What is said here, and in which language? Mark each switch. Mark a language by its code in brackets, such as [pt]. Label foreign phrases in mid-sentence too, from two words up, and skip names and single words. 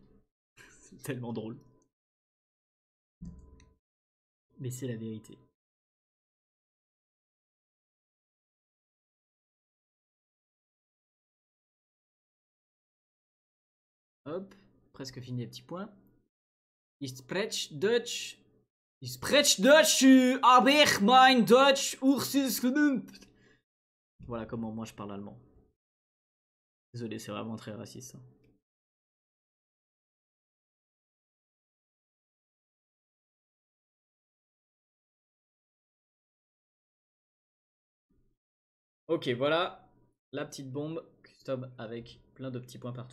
[fr] C'est tellement drôle. Mais c'est la vérité. Hop, presque fini les petits points. [de] Ich spreche Deutsch. Ich spreche Deutsch, aber mein Deutsch ist genügt. [fr] Voilà comment moi je parle allemand. Désolé, c'est vraiment très raciste. Hein. Ok, voilà la petite bombe custom avec plein de petits points partout.